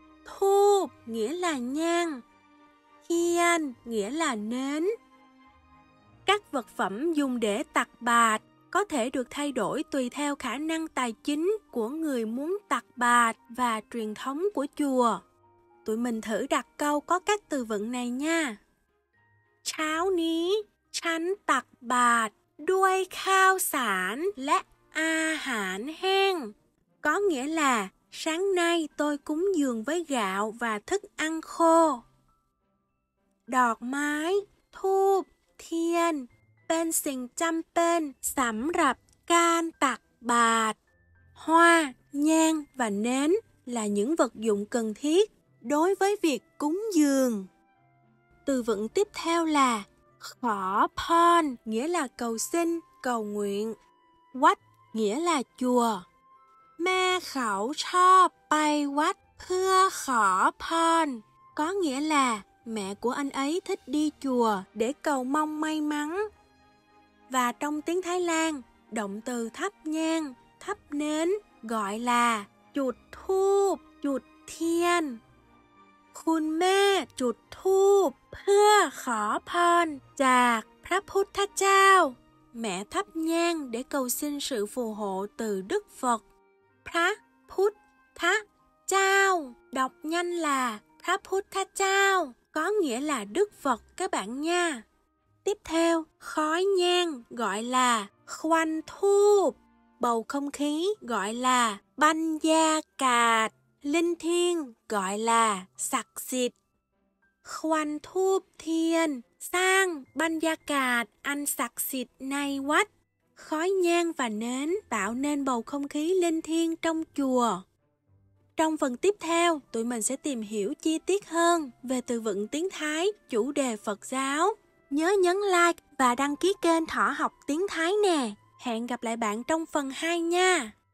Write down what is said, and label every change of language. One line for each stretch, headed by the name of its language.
Vietnamese: ธูป nghĩa là nhang. เทียน nghĩa là nến. Các vật phẩm dùng đểตักบาตรcó thể được thay đổi tùy theo khả năng tài chính của người muốnตักบาตรvà truyền thống của chùa. Tụi mình thử đặt câu có các từ vựng này nha.
Thai: เช้านี้ฉันตักบาตรด้วยข้าวสารและอาหารแห้ง
Vietnamese: có nghĩa là sáng nay tôi cúng dường với gạo và thức ăn khô.
Thai: ดอกไม้ ธูป เทียน เป็นสิ่งจำเป็นสำหรับการตักบาตร.
Vietnamese: Hoa, nhang và nến là những vật dụng cần thiết đối với việc cúng dường. Từ vựng tiếp theo là ขอพร nghĩa là cầu xin, cầu nguyện. วัด nghĩa là chùa.
Thai: แม่เขาชอบไปวัดเพื่อขอพร
Vietnamese: có nghĩa là mẹ của anh ấy thích đi chùa để cầu mong may mắn. Và trong tiếng Thái Lan, động từ thắp nhang, thắp nến gọi là
Thai: จุดธูป จุดเทียน. คุณแม่จุดธูปเพื่อขอพรจากพระพุทธเจ้า.
Vietnamese: Mẹ thắp nhang để cầu xin sự phù hộ từ Đức Phật. พระพุทธเจ้า đọc nhanh là พระพุทธเจ้า có nghĩa là Đức Phật các bạn nha. Tiếp theo, khói nhang gọi là ควันธูป bầu không khí gọi là บรรยากาศ linh thiêng gọi là ศักดิ์สิทธิ์ ควันธูปเทียน Sang Banyakad anh sặc xịt nay quách. Khói nhang và nến tạo nên bầu không khí linh thiêng trong chùa. Trong phần tiếp theo, tụi mình sẽ tìm hiểu chi tiết hơn về từ vựng tiếng Thái, chủ đề Phật giáo. Nhớ nhấn like và đăng ký kênh Thỏ học tiếng Thái nè. Hẹn gặp lại bạn trong phần 2 nha.